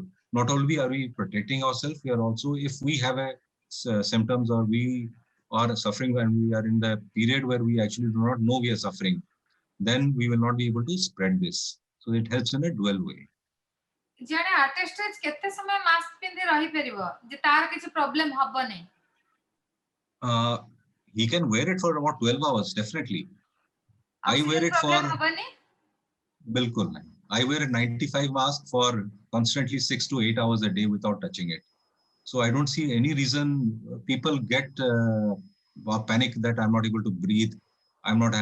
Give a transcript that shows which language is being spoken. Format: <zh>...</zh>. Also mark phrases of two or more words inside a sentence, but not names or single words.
<en>Not only are we protecting ourselves, we are also, if we have a symptoms or we are suffering when we are in the period where we actually do not know we are suffering, then we will not be able to spread this. So it helps in a dual way.</en> <or>ଜଣେ ଆର୍ଟିଷ୍ଟ କେତେ ସମୟ ମାସ୍କ ପିନ୍ଧି ରହି ପାରିବ ଯେ ତାର କିଛି ପ୍ରବ୍ଲେମ ହେବ ନାହିଁ</or> <en>he can wear it for about 12 hours, definitely. I wear it for...</en> <hi>बिल्कुल नहीं.</hi> <en>I wear a 95 mask for constantly 6 to 8 hours a day without touching it. So I don't see any reason people get panic that I'm not able to breathe.</en>